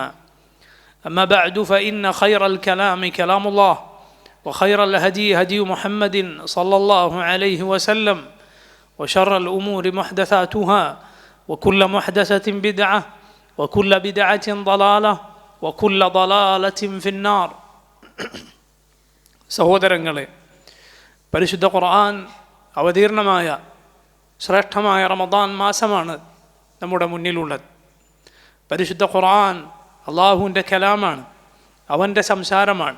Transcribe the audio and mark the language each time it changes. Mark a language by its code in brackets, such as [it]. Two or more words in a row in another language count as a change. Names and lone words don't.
[ar] أما بعد فإن خير الكلام كلام الله وخير الهدي هدي محمد صلى الله عليه وسلم وشر الأمور محدثاتها وكل محدثة بدعة وكل بدعة ضلالة وكل ضلالة في النار. [ml] സഹോദരങ്ങളെ, പരിശുദ്ധ ഖുർആൻ അവതീർണമായ ശ്രേഷ്ഠമായ റമദാൻ മാസമാണ് നമ്മുടെ മുന്നിലുള്ളത്. പരിശുദ്ധ ഖുർആൻ അള്ളാഹുവിൻ്റെ കലാമാണ്, അവൻ്റെ സംസാരമാണ്.